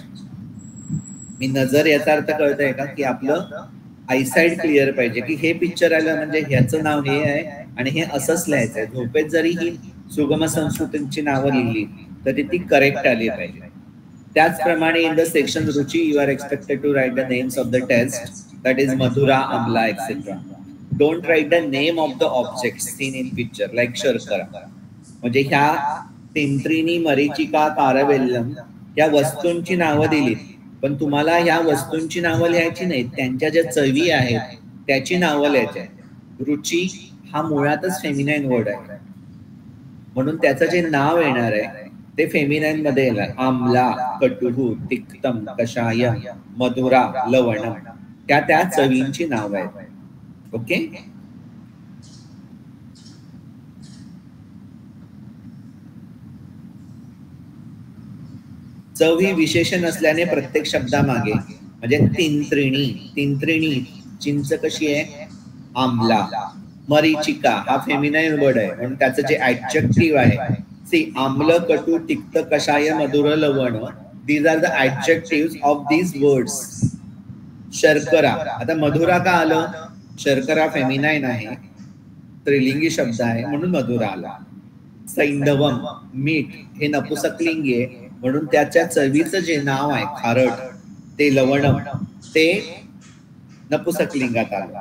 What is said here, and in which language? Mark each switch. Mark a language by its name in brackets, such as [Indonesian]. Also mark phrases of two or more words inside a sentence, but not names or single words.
[Marathi] मी नजर याचा अर्थ कळतंय का की आपलं [English] eyesight clear [Marathi] पाहिजे की हे पिक्चर आलं म्हणजे ह्याचं नाव हे आहे आणि हे असंच लिहायचंय. झोपेत जरी ही सुगम संस्कृतींची नावं लिहिली तरी ती करेक्ट आली पाहिजे. त्याचप्रमाणे [English] in the section रुची you are expected to write the names of the taste, that is मधुरा, अमला etcetera. don't write the name of the object seen in picture like शर्करा. [Marathi] म्हणजे ह्या तिंत्रिणी, मरीचिका, कारवेल्लम या वस्तूंची नावं दिलीत, पण तुम्हाला ह्या वस्तूंची नावं लिहायची नाहीत, त्यांच्या ज्या चवी आहेत त्याची नावं लिहायची आहेत. रुची हा मुळातच [English] feminine word [Marathi] आहे, म्हणून त्याचं जे नाव येणार आहे ते फेमिनाईन मध्ये येणार. [Sanskrit] आम्ला, कटुहू, तिक्तम, कषायम, मधुरा, लवणम, [Marathi] त्या चवींची नाव आहेत. ओके. चव ही विशेषण असल्याने प्रत्येक शब्दामागे, म्हणजे तिंत्रिणी चिंच कशी आहे, आम्ला. मरीचिका हा [English] feminine word [Marathi] आहे, म्हणून त्याचं जे ऍडजेक्टिव्ह आहे, सी [Sanskrit] आम्ल, कटू, तिक्त, कषाय, मधुर, लवण, [English] these are the adjectives of these words. [Marathi] शर्करा, आता मधुरा का आलं, शर्करा फेमिनाईन आहे, स्त्रीलिंगी शब्द आहे म्हणून मधुरा आला. सैंधवम मीठ हे नपुसकलिंगी आहे, म्हणून त्याच्या चवीचं जे नाव आहे खारट, ते लवणम, ते नपुसकलिंगात आलं.